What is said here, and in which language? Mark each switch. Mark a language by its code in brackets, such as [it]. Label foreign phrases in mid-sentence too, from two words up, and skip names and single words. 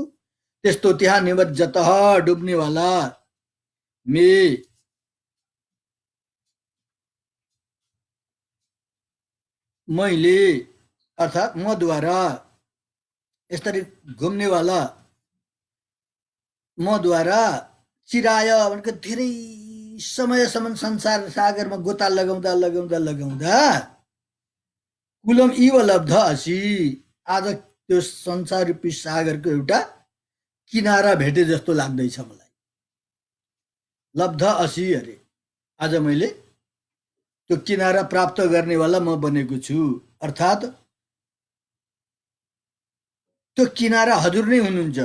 [ne] त्यस्तो त्यहाँ निमज्जतः डुब्नेवाला मे मैले अर्थात् मद्वारा यसरी घुम्नेवाला मद्वारा चिराय भनेको धेरै समयसम्म संसार सागरमा गोता लगाउँदा लगाउँदा लगाउँदा [sa] कुलम इव लब्ध असी [ne] आज त्यो संसार रूपी सागरको एउटा किनारा भेटे जस्तो लाग्दैछ मलाई। [sa] लब्ध असी [ne] अरे आज मैले त्यो किनारा प्राप्त गर्नेवाला म बनेको छु। अर्थात् त्यो किनारा हजुर नै हुनुहुन्छ।